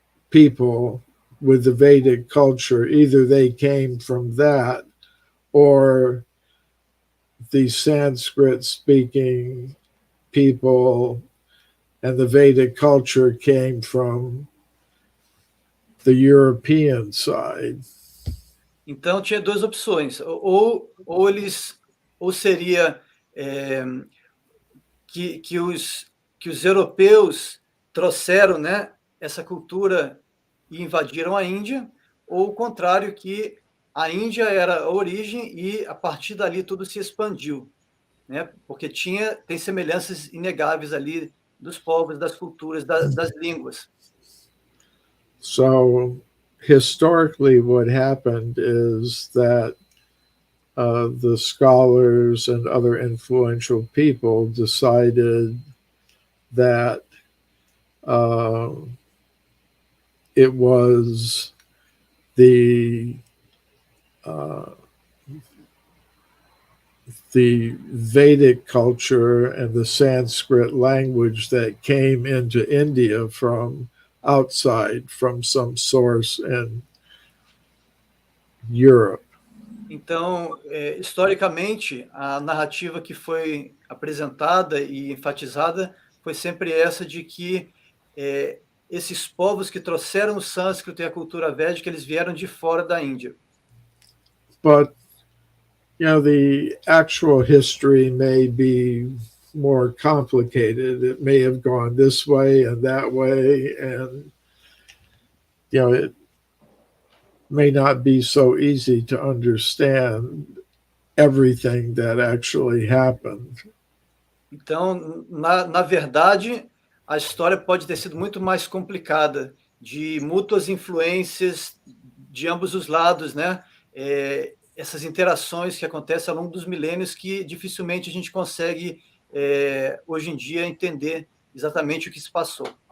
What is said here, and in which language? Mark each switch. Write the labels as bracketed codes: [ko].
[en] people with the Vedic culture, either they came from that or the Sanskrit speaking people and the Vedic culture came from the European side. [pt] Então tinha duas opções, ou seria que os europeus trouxeram, né, essa cultura e invadiram a Índia, ou o contrário, que a Índia era a origem e a partir dali tudo se expandiu, né? Porque tem semelhanças inegáveis ali dos povos, das culturas, das línguas. [en] So historically, what happened is that the scholars and other influential people decided that it was the Vedic culture and the Sanskrit language that came into India from outside, from some source in Europe. [pt] Então, historicamente, a narrativa que foi apresentada e enfatizada foi sempre essa de que esses povos que trouxeram o sânscrito e a cultura védica, eles vieram de fora da Índia. [en] But, the actual history may be more complicated. It may have gone this way and that way, and, it may not be so easy to understand everything that actually happened. [pt] Então, na verdade, a história pode ter sido muito mais complicada, de mútuas influências de ambos os lados, né? Essas interações que acontecem ao longo dos milênios que dificilmente a gente consegue, hoje em dia, entender exatamente o que se passou.